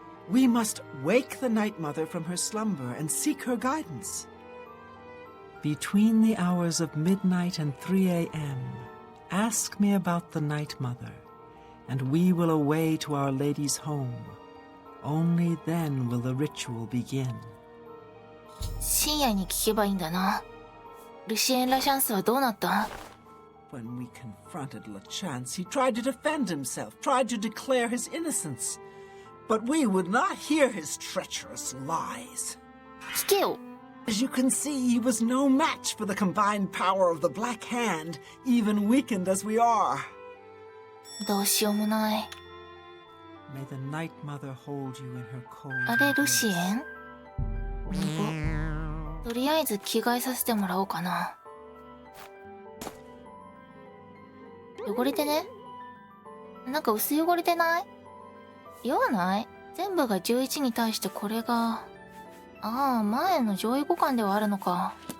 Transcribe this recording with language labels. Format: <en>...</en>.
<en>We must wake the Night Mother from her slumber and seek her guidance. Between the hours of midnight and 3 a.m., ask me about the Night Mother, and we will away to Our Lady's home. Only then will the ritual begin.</en> <ja>深夜に聞けばいいんだな。ルシエン・ラシャンスはどうなった？</ja> <en>When we confronted Lachance, he tried to defend himself, tried to declare his innocence. But we would not hear his treacherous lies.</en> <ja>聞けよ。</ja> <en>As you can see, he was no match for the combined power of the Black Hand, even weakened as we are.</en> <ja>どうしようもない。</ja> <en>May the Night Mother hold you in her cold</en> <ja>あれ、ルシ</ja> <en>embrace.</en> <ja>エン？とりあえず着替えさせてもらおうかな。汚れてね？なんか薄汚れてない？酔わない？全部が11に対してこれが…ああ、前の上位互換ではあるのか。</ja>